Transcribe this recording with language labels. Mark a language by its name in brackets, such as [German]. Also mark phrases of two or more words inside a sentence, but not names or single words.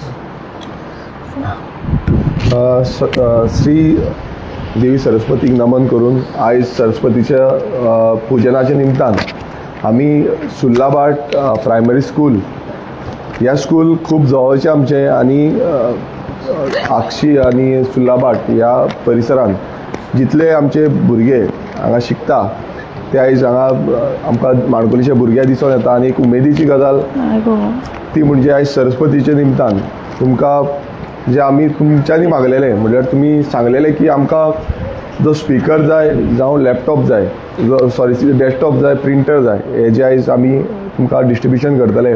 [Marathi] श्री देवी सरस्वतीक नमन करून आज सरस्वतीच्या पूजनाच्या निमतान आम्ही सुल्लाबाट प्रायमरी स्कूल या स्कूल खूप जवळचे आमचे [Konkani] आणि आक्षी आणि सुल्लाबाट या परिसरात जितले आमचे भुरगे हांगा शिकता ते आयज हांगा आमकां माणकुलीच्या भुरग्यां दिसून येता आणि एक उमेदीची गजाल ती म्हणजे आयज सरस्वतीच्या निमतान तुमकां जे आम्ही तुमच्यांनी मागलेले म्हळ्यार तुमी सांगलेले की आमकां जो स्पीकर जाय जावं लॅपटॉप जाय सॉरी डेस्कटॉप जाय प्रिंटर जाय हे जे आयज आमी तुमकां डिस्ट्रिब्युशन करतले.